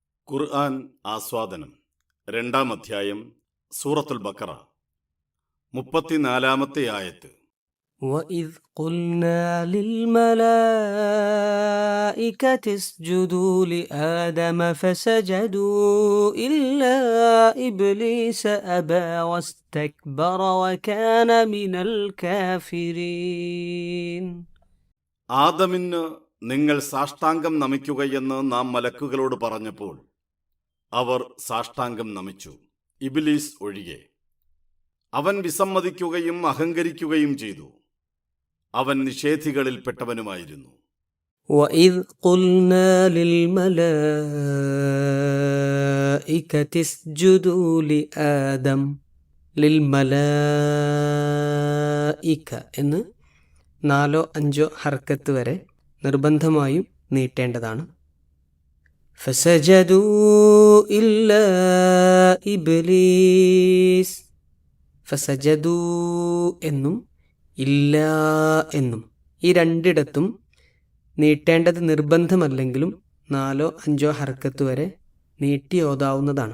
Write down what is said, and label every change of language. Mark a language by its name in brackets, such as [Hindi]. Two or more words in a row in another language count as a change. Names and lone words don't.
[Malayalam] ഖുർആൻ ആസ്വാദനം 2-ാം അധ്യായം സൂറത്തുൽ ബഖറ 34-ാമത്തെ ആയത്ത്. [Arabic] وَإِذْ قُلْنَا لِلْمَلَائِكَةِ اسْجُدُوا لِآدَمَ فَسَجَدُوا إِلَّا إِبْلِيسَ أَبَى وَاسْتَكْبَرَ وَكَانَ مِنَ الْكَافِرِينَ. [Malayalam] ആദമിന് നിങ്ങൾ സാഷ്ടാംഗം നമിക്കുകയെന്ന് നാം മലക്കുകളോട് പറഞ്ഞപ്പോൾ അവർ സാഷ്ടാംഗം നമിച്ചു, ഇബ്ലീസ് ഒഴികെ. അവൻ വിസമ്മതിക്കുകയും അഹങ്കരിക്കുകയും ചെയ്തു. അവൻ നിഷേധികളിൽപ്പെട്ടവനുമായിരുന്നു. [Arabic] وَإِذْ قُلْنَا لِلْمَلَائِكَةِ اسْجُدُوا لِآدَمَ [Malayalam] ലിൽമലായിക എന്ന് 4-5 ഹർക്കത്ത് വരെ നിർബന്ധമായും നീട്ടേണ്ടതാണ്. [Arabic] فسجدوا إلا إبليس, [Malayalam] ഫസജദൂ എന്നും ഇല്ലാ എന്നും ഈ രണ്ടിടത്തും നീട്ടേണ്ടത് നിർബന്ധമല്ലെങ്കിലും 4-5 ഹർക്കത്ത് വരെ നീട്ടി ഓതാവുന്നതാണ്.